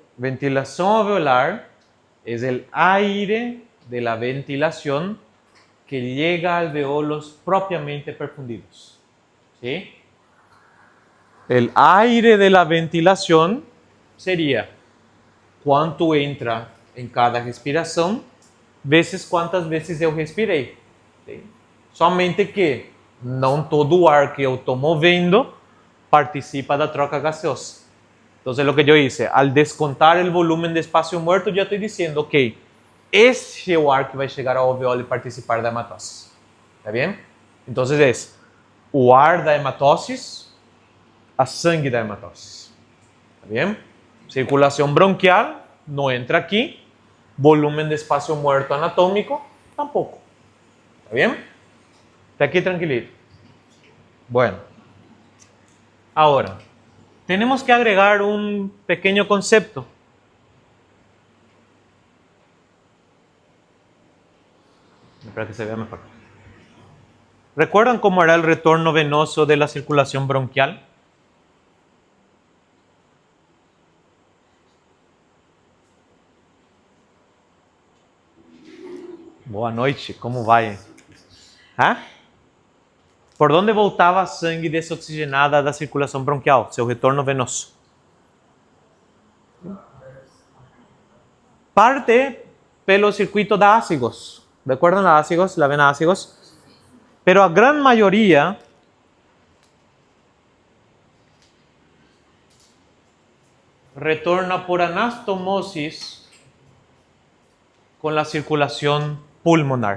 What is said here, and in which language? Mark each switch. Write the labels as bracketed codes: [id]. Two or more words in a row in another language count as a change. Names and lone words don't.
[es] Ventilación alveolar es el aire de la ventilación que llega a alveolos propiamente perfundidos. ¿Sí? El aire de la ventilación sería cuánto entra en cada respiración veces cuántas veces [pt] eu respirei. [es] ¿Sí? [pt] Somente que não todo o ar que eu estou movendo participa da troca gaseosa. [es] Entonces lo que yo hice, al descontar el volumen de espacio muerto, ya estoy diciendo, [pt] ok, esse é o ar que vai chegar ao alveolo e participar da hematose. [es] ¿Está bien? Entonces es [pt] o ar da hematosis, a sangue da hematosis. [es] ¿Está bien? Circulación bronquial no entra aquí. Volumen de espacio muerto anatómico tampoco. ¿Está bien? Está aquí tranquilito. Bueno. Ahora, tenemos que agregar un pequeño concepto. Para que se vea mejor. ¿Recuerdan cómo era el retorno venoso de la circulación bronquial? [pt] Boa noite, como vai? ¿Ah? Por onde voltava a sangue desoxigenada da circulação bronquial, seu retorno venoso? Parte pelo circuito da ácigos. [es] ¿Recuerdan la ácigos, la vena ácigos? Pero a gran mayoría retorna por anastomosis con la circulación pulmonar.